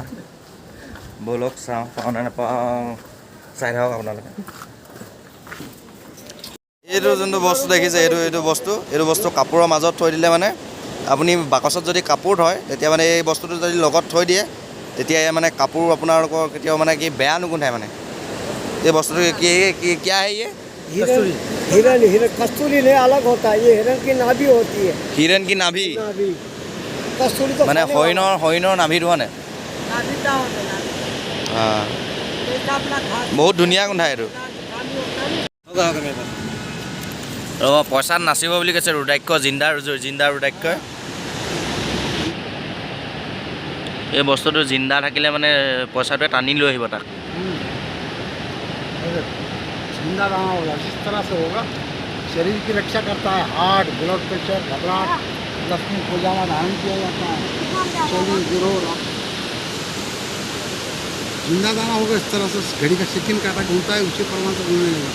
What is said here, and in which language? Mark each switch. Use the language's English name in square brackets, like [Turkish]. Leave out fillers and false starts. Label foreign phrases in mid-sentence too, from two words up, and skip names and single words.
[Assamese] ব'লক চাওঁ, পাওঁ নে নাপাওঁ চাই থাকক আপোনালোকে। এইটো যোনটো বস্তু দেখিছে, এইটো বস্তু কাপোৰৰ মাজত থৈ দিলে মানে আপুনি বাকচত যদি কাপোৰ থয় তেতিয়া মানে এই বস্তুটো যদি লগত থৈ দিয়ে তেতিয়া মানে কাপোৰ আপোনালোকৰ কেতিয়াও মানে কি বেয়া নুগোন্ধায় মানে। এই বস্তুটো [Hindi] क्या है ये? हिरन कस्तूरी नहीं अलग होता है, ये हिरन की नाभि होती है। हिरन की नाभि कस्तूरी तो [Assamese] মানে হৰিণৰ নাভিটো মানে বহুত ধুনীয়া গোন্ধায় এইটো। ৰ'ব, পইচাত নাচিব বুলি কৈছে ৰুদ্ৰাক্ষ, জিন্দা ৰুদ্ৰাক্ষই। এই বস্তুটো জিন্দা থাকিলে মানে পইচাটোৱে টানি লৈ আহিব তাক। [Hindi] जिंदा रहा होगा, जिस तरह से होगा शरीर की रक्षा करता है। हार्ट, ब्लड प्रेशर, घबराहट, लक्ष्मी पूजा में धारण किया जाता है। शरीर गिरोह जिंदा दाना होगा, इस तरह से घड़ी का सिक्किम काटा घूमता है, उसी प्रमाण से घूमने लगा।